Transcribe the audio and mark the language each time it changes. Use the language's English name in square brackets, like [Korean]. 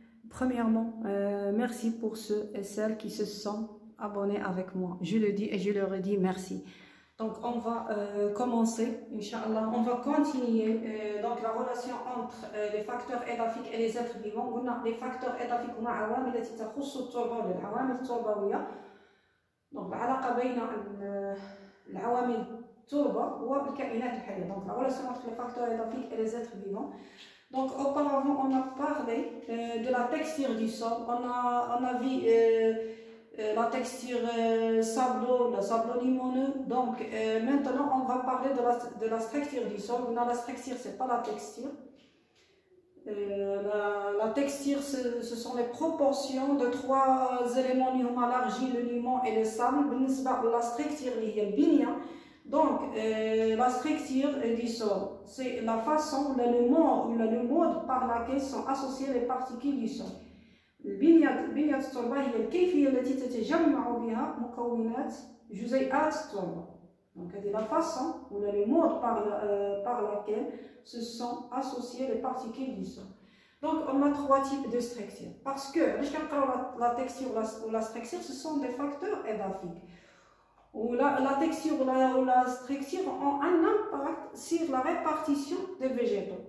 [French] Premièrement, merci pour ceux et celles qui se sont abonnés avec moi. Je le dis et je leur redis merci. Donc on va commencer, Inch'Allah, on va continuer donc la relation entre les facteurs édaphiques et les êtres vivants. On a les facteurs édaphiques [Arabic] هما عوامل التي تخص التربة والعوامل التربوية. Donc العلاقة بين العوامل التربة والكائنات الحية. [French] Donc la relation entre les facteurs édaphiques et les êtres vivants. Donc auparavant on a parlé de la texture du sol, on a vu la texture sablo-limoneux. Donc maintenant on va parler de la structure du sol. On a la structure, c'est pas la texture. La texture, ce sont les proportions de trois éléments, l'argile, le limon et le sable. La structure, il y a le binia. Donc, la structure du sol, c'est la façon, le mode par laquelle sont associées les particules du sol. [Arabic] بنية التربة هي الكيفية التي تتجمع بها مكونات جزيئات التربة. [French] Donc, c'est la façon ou le mode par laquelle se sont associées les particules du sol. Donc, on a trois types de structures. Parce que la texture ou la structure, ce sont des facteurs édaphiques. Où la texture ou la structure ont un impact sur la répartition des végétaux.